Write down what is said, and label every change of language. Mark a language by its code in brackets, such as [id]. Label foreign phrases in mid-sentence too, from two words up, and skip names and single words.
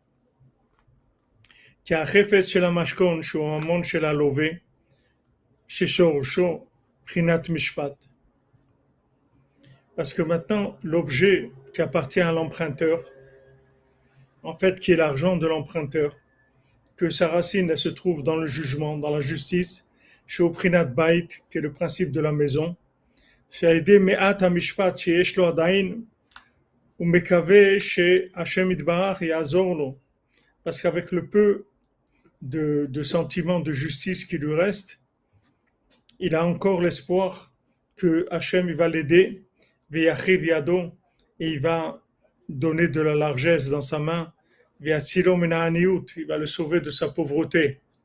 [fr] Parce que maintenant, l'objet qui appartient à l'emprunteur, en fait, qui est l'argent de l'emprunteur, que sa racine elle se trouve dans le jugement, dans la justice, chez Oprinat Bait, qui est le principe de la maison, [he] שעל ידי מעט המשפט שיש לו עדיין, הוא מקווה שהשם יתברך יעזור לו. [fr] Parce qu'avec le peu de sentiments de justice qui lui reste, il a encore l'espoir que Hachem il va l'aider, [he] וירחיב ידו, [fr] et il va donner de la largesse dans sa main, [he] ויצילו מן העניות, [fr] il va le sauver de sa pauvreté.